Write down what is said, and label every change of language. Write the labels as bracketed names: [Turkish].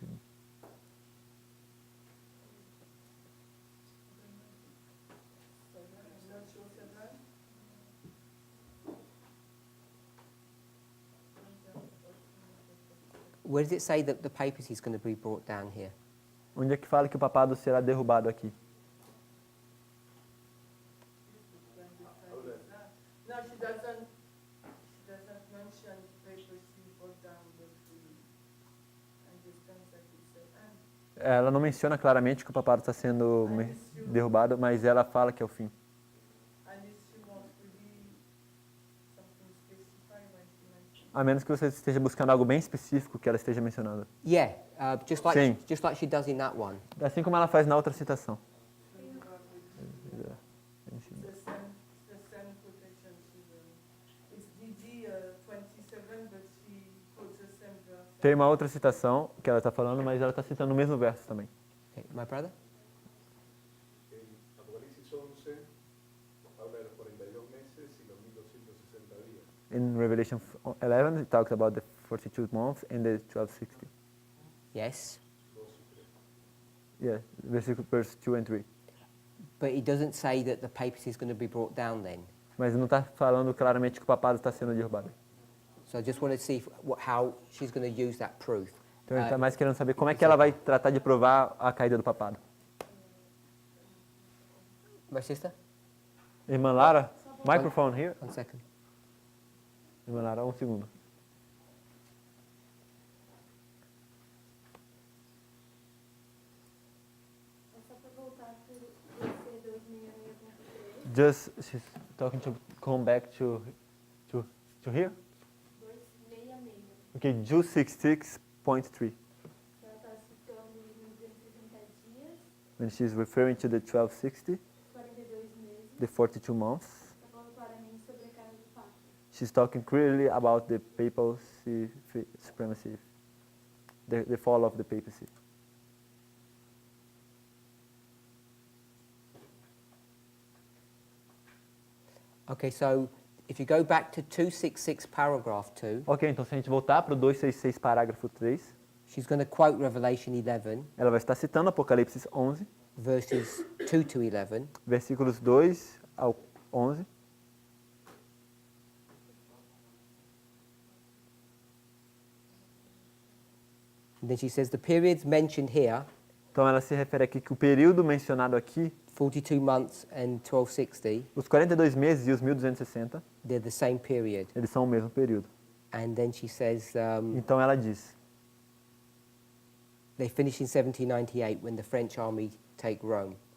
[English] I'm not sure seven. Where does it say that the papacy is going to be brought down here? [Portuguese] Onde é que fala que o papado será derrubado aqui? [English] No, she doesn't mention papacy brought down, but we understand that it's the end. [Portuguese] Ela não menciona claramente que o papado está sendo derrubado, mas ela fala que é o fim. [English] Unless she wants really something specified when she mentions. [Portuguese] A menos que você esteja buscando algo bem específico que ela esteja mencionando. [English] Yeah, just [Portuguese] Sim. [English] like she does in that one. [Portuguese] Assim como ela faz na outra citação. [English] The same quotation. It's DD 27, but she quotes the same verse. [Portuguese] Tem uma outra citação que ela está falando, mas ela está citando o mesmo verso também. [English] Okay, my brother? [Spanish] En Apocalipsis 11 habla de los 42 meses y los 1260 días. [English] In Revelation 11, it talks about the 42 months and the 1260. Yes. Yeah, verse 2 and 3. But it doesn't say that the papacy is going to be brought down then. [Portuguese] Mas não está falando claramente que o papado está sendo derrubado. [English] So I just want to see how she's going to use that proof. [Portuguese] Então ele está mais querendo saber como é que ela vai tratar de provar a caída do papado. [English] My sister? Irmã Lara, microphone here. 1 second. [Portuguese] Irmã Lara, um segundo. É só para voltar para o EC 2663. [English] Just, she's talking to come back to here. 266. Okay, 266.3. [Portuguese] Ela está citando os 1260 dias, [English] When she's referring to the 1260, [Portuguese] 42 meses. [English] the 42 months, [Portuguese] Está falando claramente sobre a cara do Papa. [English] she's talking clearly about the papacy supremacy, the fall of the papacy. Okay, so if you go back to 266 paragraph 2, [Portuguese] Ok, então se a gente voltar para o 266 parágrafo 3, [English] she's going to quote Revelation 11, [Portuguese] ela vai estar citando Apocalipse 11, [English] verses 2 to 11, [Portuguese] versículos 2 ao 11. [English] and then she says the periods mentioned here, [Portuguese] Então ela se refere aqui que o período mencionado aqui, [English] 42 months and 1260, [Portuguese] os 42 meses e os 1260, [English] they're the same period. [Portuguese] eles são o mesmo período. [English] And then she says, [Portuguese] Então ela diz, [English] They finish in 1798 when the French army take Rome.